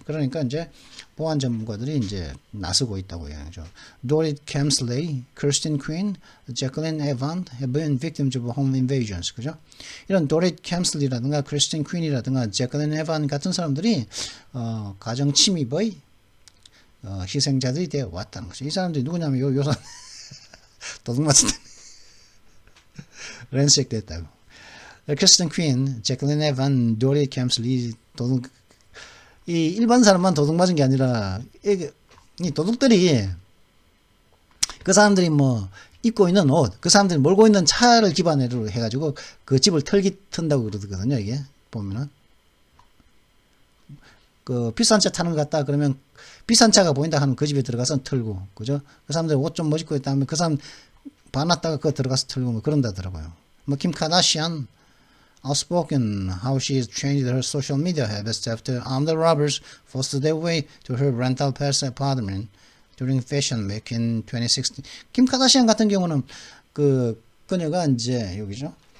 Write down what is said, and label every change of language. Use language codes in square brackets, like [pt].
[ko] 그러니까 이제 보안 전문가들이 이제 나서고 있다고 해야죠. [en] Dorit Kemsley, Kirsten Quinn, Jacqueline Evan have been victims of home invasions. [ko] 그죠? 이런 Dorit Kemsley라든가 Kirsten Quinn이라든가 Jacqueline Evan 같은 사람들이 가정 침입의 희생자들이 되어 왔다는 거죠. 이 사람들이 누구냐면 요 사람 도둑 맞았다. 렌색 됐다고. 크리스틴 퀸, 제클린 에반, 도리 캠슬리 도둑, 이 일반 사람만 도둑 맞은 게 아니라 이 도둑들이 그 사람들이 뭐 입고 있는 옷, 그 사람들이 몰고 있는 차를 기반으로 해가지고 그 집을 튼다고 그러거든요. 이게 보면은 그 비싼 차 타는 것 같다 그러면 비싼 차가 보인다 하면 그 집에 들어가서 털고, 그죠? 그 사람들이 옷 좀 멋있고 있다 하면 그 사람 반았다가 그거 들어가서 털고 뭐 그런다더라고요. [en] 뭐 김 카다시안 outspoken how she has changed her social media habits after armed robbers forced their way to her rental apartment during Fashion Week in 2016. [ko] 김 카다시안 같은 경우는 그녀가 이제 여기죠.